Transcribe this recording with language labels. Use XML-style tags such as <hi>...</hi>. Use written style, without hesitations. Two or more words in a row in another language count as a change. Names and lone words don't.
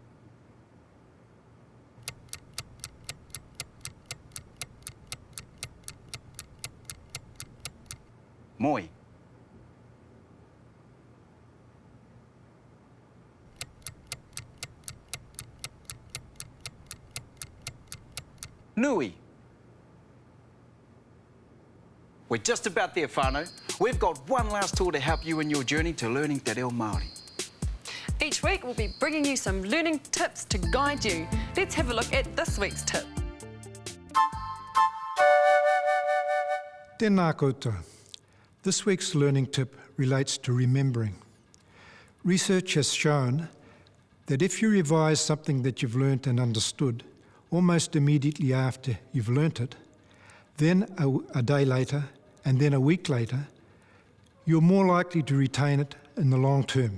<en>Moi. Nui. We're just about there, whānau. We've got one last tool to help you in your journey to learning</en> <mi>te reo Māori.</mi> <en>Each week, we'll be bringing you some learning tips to guide you. Let's have a look at this week's tip.</en> <mi>Tēnā koutou.</mi> <en>This week's learning tip relates to remembering. Research has shown that if you revise something that you've learnt and understood almost immediately after you've learnt it, then a day later and then a week later, you're more likely to retain it in the long term.</en>